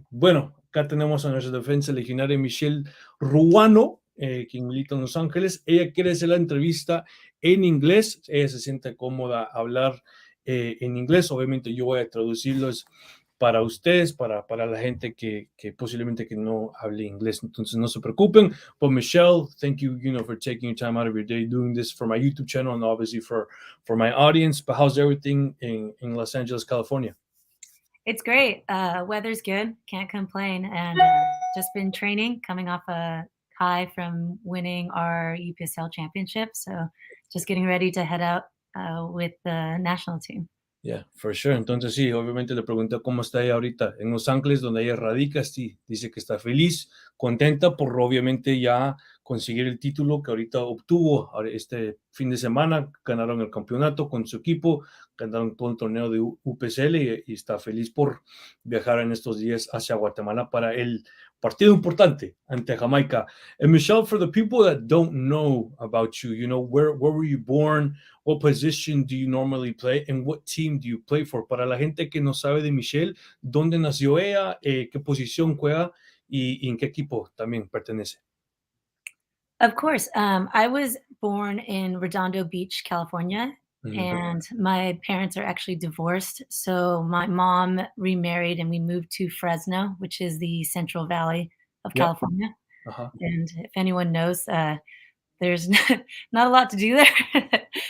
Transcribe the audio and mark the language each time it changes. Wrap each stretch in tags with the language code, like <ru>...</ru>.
<es>Bueno, acá tenemos a nuestra defensa legionaria Michelle Ruano, quien milita en Los Ángeles. Ella quiere hacer la entrevista en inglés. Ella se siente cómoda hablar en inglés. Obviamente yo voy a traducirlos para ustedes, para la gente que posiblemente que no hable inglés. Entonces no se preocupen.</es> <en>But Michelle, thank you, for taking your time out of your day doing this for my YouTube channel and obviously for my audience. But how's everything in Los Angeles, California? It's great. Weather's good. Can't complain. And just been training, coming off a high from winning our UPSL championship. So just getting ready to head out with the national team. Yeah, for sure.</en> <es>Entonces sí, obviamente le pregunté cómo está ella ahorita en Los Ángeles, donde ella radica. Sí, dice que está feliz, contenta por obviamente ya conseguir el título que ahorita obtuvo este fin de semana. Ganaron el campeonato con su equipo, ganaron todo el torneo de UPSL y está feliz por viajar en estos días hacia Guatemala para el partido importante ante Jamaica.</es> <en>And Michelle, for the people that don't know about you, where were you born? What position do you normally play? And what team do you play for?</en> <es>Para la gente que no sabe de Michelle, ¿dónde nació ella? ¿Qué posición juega? Y en qué equipo también pertenece?</es> <en>Of course. I was born in Redondo Beach, California, and my parents are actually divorced. So my mom remarried and we moved to Fresno, which is the Central Valley of Yep. California. Uh-huh. And if anyone knows, there's not a lot to do there.</en>